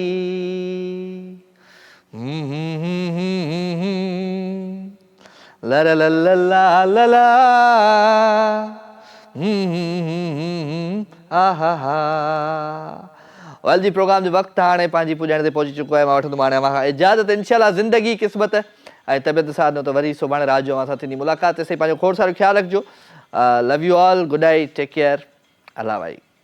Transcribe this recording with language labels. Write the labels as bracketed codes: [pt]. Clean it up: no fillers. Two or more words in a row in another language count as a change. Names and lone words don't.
[sd] ला ला ला ला ला ला हा वेल जी प्रोग्राम जो वक़्तु हाणे पंहिंजी पुॼाइण ते पहुची चुको आहे मां वठंदुमि हाणे अव्हां खां इजाज़त इंशाअल्लाह ज़िंदगी क़िस्मत ऐं तबियत साथ न त वरी सुभाणे राति जो अव्हां सां थींदी मुलाक़ात तेसिताईं पंहिंजो खोड़ सारो ख़्यालु रखिजो [en] love you all good night take care [sd] अल्लाह भाई